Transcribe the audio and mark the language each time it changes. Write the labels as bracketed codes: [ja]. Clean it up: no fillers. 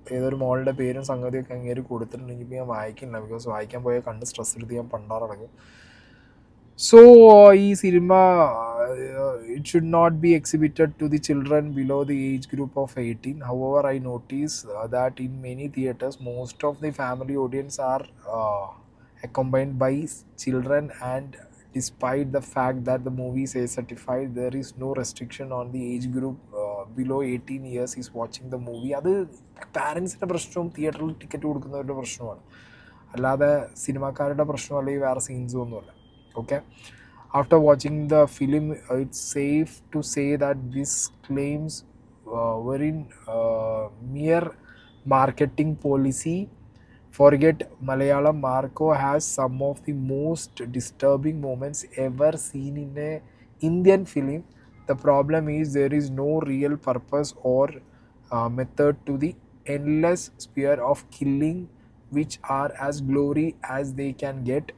[ml] ഏതൊരു മോളുടെ പേരും സംഗതിയൊക്കെ അങ്ങേര് കൊടുത്തിട്ടുണ്ടെങ്കിൽ ഇപ്പോൾ ഞാൻ വായിക്കുന്നില്ല, ബിക്കോസ് വായിക്കാൻ പോയാൽ കണ്ട് സ്ട്രെസ് എടുത്ത് ഞാൻ പണ്ടാറടങ്ങും. [en] so [ml] ഈ cinema [en] It should not be exhibited to the children below the age group of 18. However I notice that in many theatres most of the family audience are accompanied by children, and despite the fact that the movie is certified, there is no restriction on the age group below 18 years is watching the movie. [ml] അത് പാരൻസിൻ്റെ പ്രശ്നവും തിയേറ്ററിൽ ticket കൊടുക്കുന്നവരുടെ പ്രശ്നമാണ്, അല്ലാതെ സിനിമാക്കാരുടെ പ്രശ്നം അല്ലെങ്കിൽ വേറെ സീൻസും ഒന്നുമല്ല. [en] Okay, after watching the film it's safe to say that this claims were in mere marketing policy. Forget Malayalam, Marco has some of the most disturbing moments ever seen in a Indian film. The problem is there is no real purpose or method to the endless sphere of killing, which are as glory as they can get.